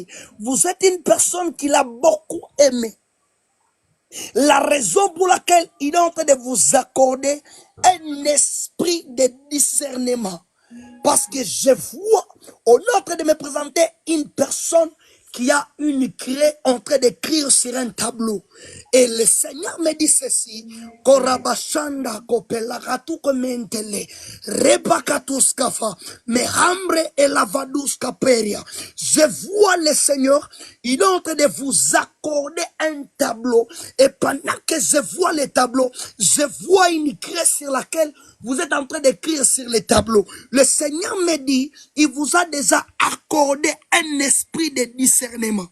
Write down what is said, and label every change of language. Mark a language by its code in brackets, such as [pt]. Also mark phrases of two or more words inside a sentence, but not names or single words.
[fr] Vous êtes une personne qu'il a beaucoup aimé. La raison pour laquelle il est en train de vous accorder un esprit de discernement. Parce que je vois, on est en train de me présenter une personne qui a une craie en train d'écrire sur un tableau. Et le Seigneur me dit ceci. Korabashanda kopelagatu komentele. Repakatuskafa. Mehambre et lavaduska peria. Je vois le Seigneur. Il est en train de vous accorder un tableau. Et pendant que je vois le tableau, je vois une craie sur laquelle vous êtes en train d'écrire sur les tableaux. Le Seigneur me dit, il vous a déjà accordé un esprit de discernement.